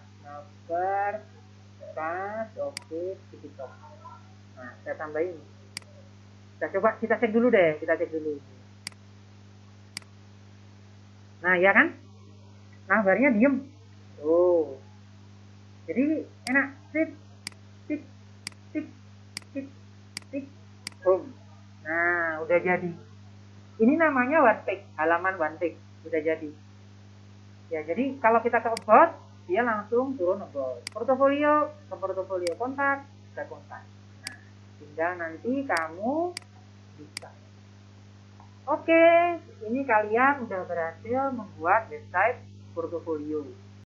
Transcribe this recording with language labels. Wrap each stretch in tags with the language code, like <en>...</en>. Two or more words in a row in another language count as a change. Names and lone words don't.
<id>Navbar pas, oke, TikTok. Nah, saya tambahin. Kita cek dulu deh, kita cek dulu. Nah, ya kan? Navbarnya diem. Tuh. Jadi enak. Tik, tik, tik, tik, tik, boom. Nah, udah jadi. Ini namanya</id> <en>one page,</en> <id>halaman</id> <en>one page.</en> <id>Udah jadi. Ya, jadi kalau kita ke about, dia langsung turun about. Portofolio, ke portofolio, kontak, ke kontak. Nah, tinggal nanti kamu bisa. Oke, ini kalian udah berhasil membuat website portofolio.</id>